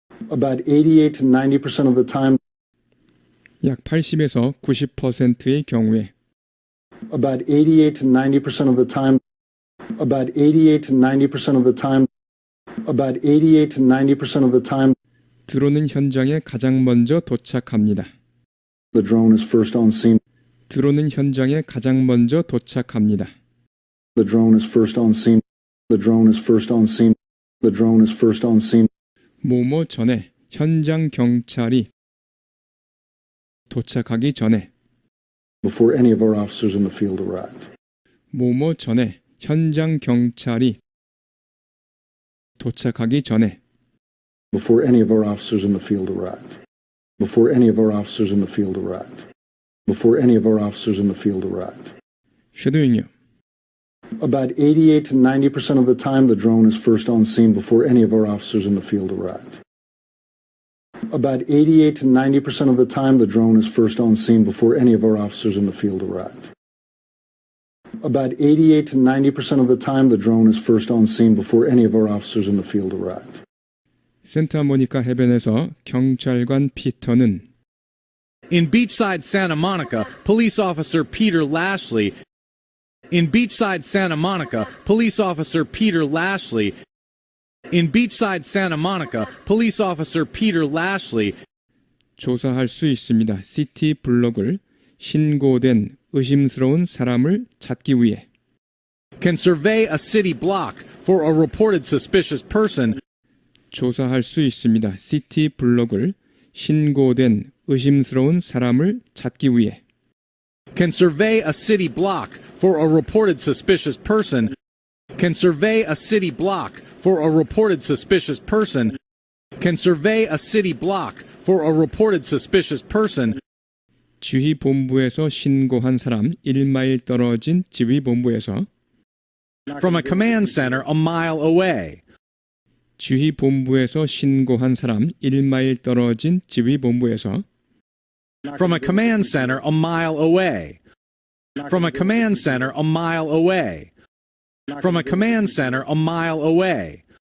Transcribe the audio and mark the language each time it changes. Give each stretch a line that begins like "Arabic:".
English: About 88 to 90% of the time,
Korean: 약 80에서 90%의 경우에
English: about 88 to 90% of the time, about 88 to 90% of the time, about 88 to 90% of the time,
Korean: 드론은 현장에 가장 먼저 도착합니다.
English: the drone is first on scene.
Korean: 드론은 현장에 가장 먼저 도착합니다.
English: The drone is first on scene. The drone is first on scene. The drone is first on scene.
Korean: 뭐뭐 전에 현장 경찰이 도착하기 전에
English: Before any of our officers in the field arrive.
Korean: 뭐뭐 전에 현장 경찰이 도착하기 전에
English: Before any of our officers in the field arrive. Before any of our officers in the field arrive. Before any of our officers in the field arrive.
Korean: 쉐도잉요.
English: About 88 to 90% of the time, the drone is first on scene before any of our officers in the field arrive. About 88 to 90% of the time, the drone is first on scene before any of our officers in the field arrive. About 88 to 90% of the time, the drone is first on scene before any of our officers in the field arrive.
Korean: 센타모니카 해변에서 경찰관 피터는
English: In beachside Santa Monica, police officer Peter Lashley In beachside Santa Monica, police officer Peter Lashley In beachside Santa Monica, police officer Peter Lashley
Korean: 조사할 수 있습니다. 시티 블록을 신고된 의심스러운 사람을 찾기 위해
English: can survey a city block for a reported suspicious person
Korean: 조사할 수 있습니다. 시티 블록을 신고된 의심스러운 사람을 찾기 위해
English: can survey a city block for a reported suspicious person can survey a city block for a reported suspicious person can survey a city block for a reported suspicious person
Korean: 지휘본부에서 신고한 사람 1마일 떨어진 지휘본부에서
English: from a command center a mile away
Korean: 지휘본부에서 신고한 사람 1마일 떨어진 지휘본부에서
English: from a command center a mile away from a command center a mile away from a command center a mile away